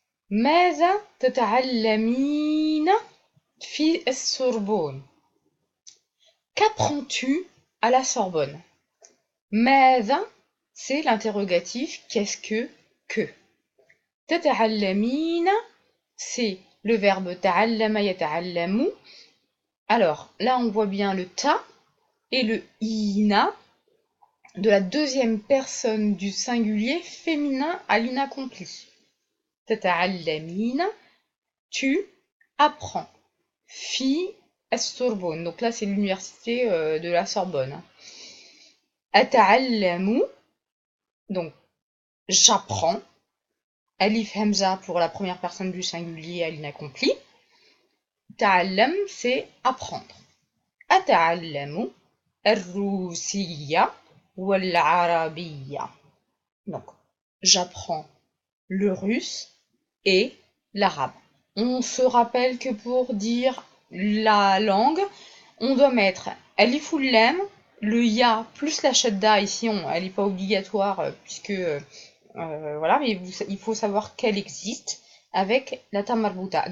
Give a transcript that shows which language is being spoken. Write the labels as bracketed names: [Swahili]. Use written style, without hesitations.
[Arabic] ماذا تتعلمين في السوربون? [French] Qu'apprends-tu à la Sorbonne? ماذا, c'est l'interrogatif qu'est-ce que. تتعلمين, c'est le verbe تعلم يتعلم. Alors, là on voit bien le ta et le ina de la deuxième personne du singulier féminin à l'inaccompli. تتعلمين, tu apprends. Fi السوربون, donc là c'est l'université de la Sorbonne. أتعلم, donc j'apprends. Alif Hamza pour la première personne du singulier à l'inaccompli. تعلم, c'est apprendre. [Arabic] أتعلم الروسية والعربية. [French] Donc, j'apprends le russe et l'arabe. On se rappelle que pour dire la langue, on doit mettre alif ou lam, le ya plus la shadda ici, elle n'est pas obligatoire puisque voilà, mais il faut savoir qu'elle existe avec la ta marbuta.